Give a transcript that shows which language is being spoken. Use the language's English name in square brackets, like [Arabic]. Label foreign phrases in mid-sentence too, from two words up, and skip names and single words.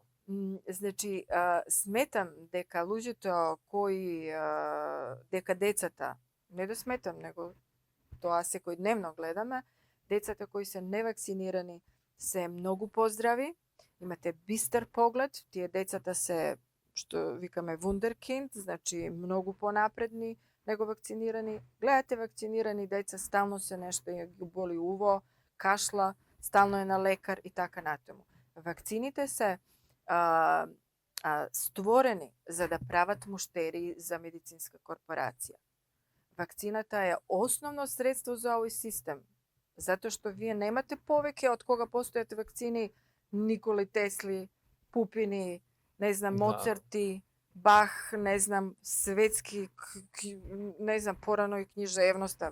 [Macedonian] Значи, сметам дека луѓето кои, дека децата, не да сметам, него тоа секојдневно гледаме, децата кои се невакцинирани се многу поздрави, имате бистар поглед, тие децата се, што викаме вундеркинд, значи многу понапредни, него вакцинирани. Гледате вакцинирани деца, стално се нешто боли уво, кашла, стално е на лекар и така натаму. Вакцините се створени за да прават муштерии за медицинска корпорација. Вакцината е основно средство за овој систем, затоа што вие немате повеќе од кога постојат вакцини Николи Тесли, Пупини, не знам, Моцарти, Бах, не знам, светски, не знам, порано и книжевноста.